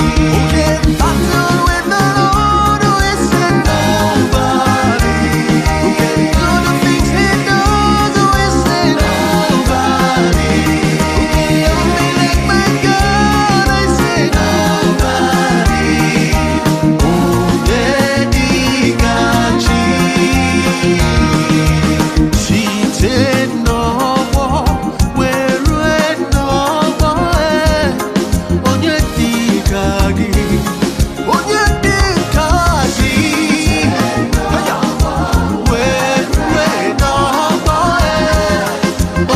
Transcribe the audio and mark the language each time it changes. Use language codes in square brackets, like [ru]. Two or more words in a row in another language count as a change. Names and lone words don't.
[en] Who can battle with The Lord who is in nobody. Who can do the things he does, who is in nobody. Who can do me like my God, I say nobody. [ig] Onye dị ka chi. Site n'ọgbọ wee rue n'ọgbọ, eh, onye dị ka gị? Onye dị ka gị, haya, wee, wee na-agba, eh.